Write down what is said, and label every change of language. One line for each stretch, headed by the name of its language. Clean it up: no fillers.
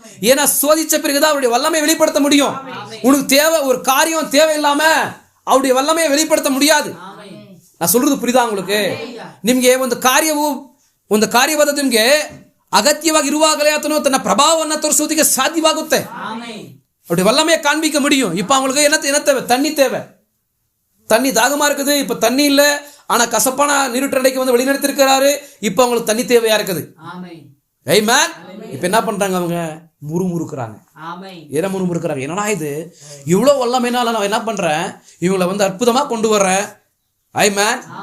Tamil: ஏன்னா சோதிச்ச பிறகுதான் அவருடைய வல்லமையை வெளிப்படுத்த முடியும். உனக்கு தேவை ஒரு காரியம், தேவையில்லாம அவருடைய வல்லமையை வெளிப்படுத்த முடியாது. நான் சொல்றது புரியுதா உங்களுக்கு?
Kannada: ನಿಮ್ಗೆ ಒಂದು ಕಾರ್ಯವಾದ ನಿಮ್ಗೆ ಅಗತ್ಯವಾಗಿ ಇರುವಾಗಲೇ ಆತನು ತನ್ನ ಪ್ರಭಾವವನ್ನು ತೋರಿಸುವುದಕ್ಕೆ ಸಾಧ್ಯವಾಗುತ್ತೆ.
Tamil: அவருடைய வல்லமையை காண்பிக்க முடியும். இப்ப அவங்களுக்கு என்ன தேவை? தண்ணி தேவை. தண்ணி தாகமா இருக்குது, இப்ப தண்ணி இல்ல. ஆனா கசப்பான நீருற்றண்டைக்கு வழிநடத்திருக்கிறாரு. இப்ப அவங்களுக்கு தண்ணி தேவையா இருக்குது. ஆமென். இப்ப என்ன பண்றாங்க? அவங்க முறுமுறுக்கிறாங்க. ஏன் முறுமுறுக்கிறாங்க? என்னடா இது, இவ்வளவு வல்லமைனால நான் என்ன பண்றேன்? இவங்களை அற்புதமா கொண்டு வர்றேன். ஆமென்.